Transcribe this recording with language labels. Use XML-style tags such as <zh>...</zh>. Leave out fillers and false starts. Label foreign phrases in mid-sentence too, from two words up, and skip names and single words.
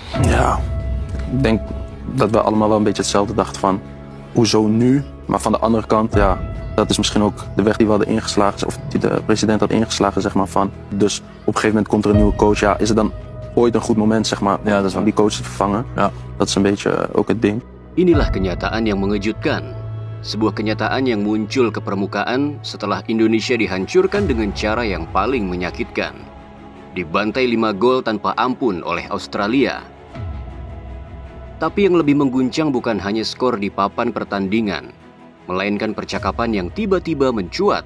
<nl>Ja, ik denk dat we allemaal wel een beetje hetzelfde dachten van hoezo nu, maar van de andere kant, ja, dat is misschien ook de weg die we hadden ingeslagen, of die de president had ingeslagen, zeg maar, van. Dus op een gegeven moment komt er een nieuwe coach, ja, is het dan ooit een goed moment, zeg maar, ja, om die coach te vervangen? Ja. Dat is een beetje ook het ding.</nl> <id>Inilah kenyataan yang mengejutkan. Sebuah kenyataan yang muncul ke permukaan setelah Indonesia dihancurkan dengan cara yang paling menyakitkan. Dibantai 5 gol tanpa ampun oleh Australia. Tapi yang lebih mengguncang bukan hanya skor di papan pertandingan, melainkan percakapan yang tiba-tiba mencuat.</id>